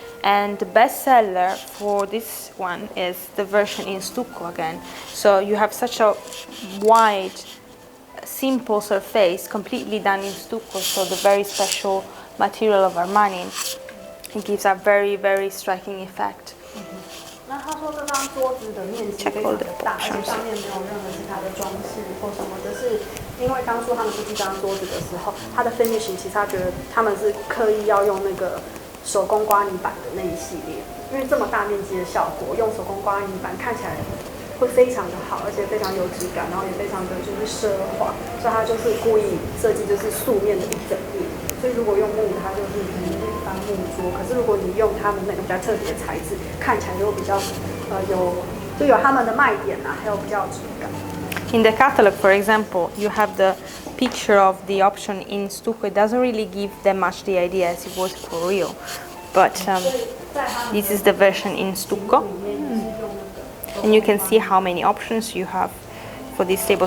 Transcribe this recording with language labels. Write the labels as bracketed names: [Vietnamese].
[English] And the best seller for this one is the version in stucco again. So you have such a wide, simple surface, completely done in stucco. So the very special material of Armani, it gives a very, very striking effect. [Chinese] 那他说这张桌子的面积非常的大，而且上面没有任何其他的装饰或什么的，是因为当初他们设计这张桌子的时候，它的 finishing 其实他觉得他们是刻意要用那个手工刮泥板的那一系列，因为这么大面积的效果，用手工刮泥板看起来会非常的好，而且非常有质感，然后也非常的就是奢华，所以他就是故意设计就是素面的一整面。所以如果用木的，它就是一般木桌。可是如果你用他们那个比较特别的材质，看起来就比较有他们的卖点啊，还有比较有质感。 [English] In the catalog, for example, you have the picture of the option in stucco. It doesn't really give them much the idea as it was for real, but this is the version in stucco, and you can see how many options you have for this table.